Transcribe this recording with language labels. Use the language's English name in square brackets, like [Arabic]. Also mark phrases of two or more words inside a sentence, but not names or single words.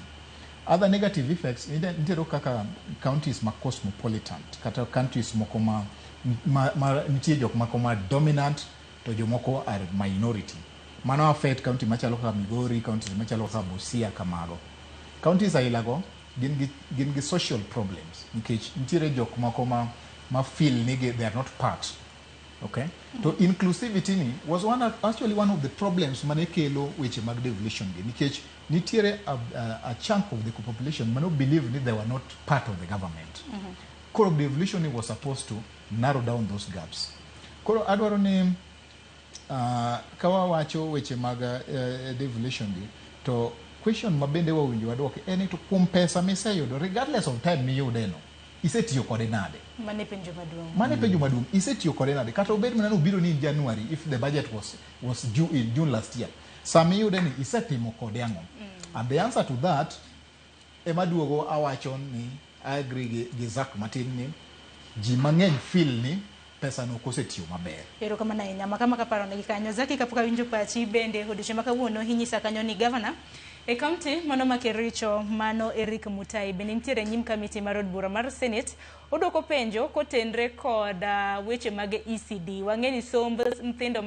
[English] Other negative effects [Luo (Kenya and Tanzania)] nitiere kaka counties ma cosmopolitan kata counties moko ma nitiere jok moko ma dominant to jomoko [English] are minority. [Luo (Kenya and Tanzania)] Mano affect county machalo kaka Migori, counties machalo kaka Busia kamago. Counties ailago gin gi [English] social problems [Luo (Kenya and Tanzania)] nikech nitiere jok moko ma feel ni [English] they are not part. [Luo (Kenya and Tanzania)] Okay? [English] So inclusivity ni was actually one of the problems [Luo (Kenya and Tanzania)] mane kelo weche mag devolution gi nikech nitiere [English] a chunk of the population [Luo (Kenya and Tanzania)] mano believe [English] that they were not part of the government. Koro devolution was supposed to narrow down those gaps. [Luo (Kenya and Tanzania)] Koro adwaro ni kawa wacho weche mag devolution gi, to question mabende wawinjo waduoke en to kuom pesa miseyudo [English] regardless of time [Luo (Kenya and Tanzania)] miyudeno, isetiyo kode nade? Mane penjo maduong'. Isetiyo kode nade? Kata obed mana obiro ni [English] in January if the budget was due in June last year. [Luo (Kenya and Tanzania)] Sami yude ni isetimo kode ang'o? [English] And the answer to that [Luo (Kenya and Tanzania)] ema duogo awacho ni [English] I agree [Luo (Kenya and Tanzania)] gi Zak matin ni ji mang'eny feel ni pesa no kosetiyo maber. Ero kama na inyama kama kaparo negi kanyo Zaki kapuka winjo pachi bende hodishe makawuono hinyisa kanyo ni governor e county mano makericho mano Eric Mutai bende nitiere nyim committee mar od bura mar Senate odoko penjo kotenre kod weche mag ECD wang'eni somb nyithindo